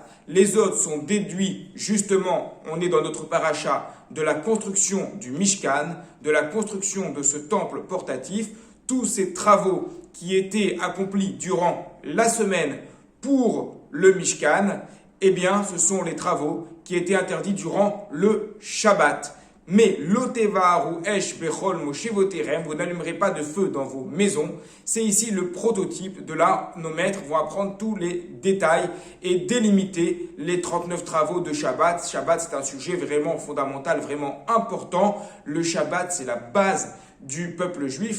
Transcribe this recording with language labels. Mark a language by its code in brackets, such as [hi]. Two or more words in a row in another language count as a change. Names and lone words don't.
[fr] Les autres sont déduits, justement, on est dans notre paracha, de la construction du Mishkan, de la construction de ce temple portatif. Tous ces travaux qui étaient accomplis durant la semaine pour le Mishkan, eh bien, ce sont les travaux qui étaient interdits durant le Shabbat. [he] Mais לא תבערו אש בכל מושבותיכם, [fr] vous n'allumerez pas de feu dans vos maisons. C'est ici le prototype. De là, nos maîtres vont apprendre tous les détails et délimiter les 39 travaux de Shabbat. Shabbat, c'est un sujet vraiment fondamental, vraiment important. Le Shabbat, c'est la base du peuple juif.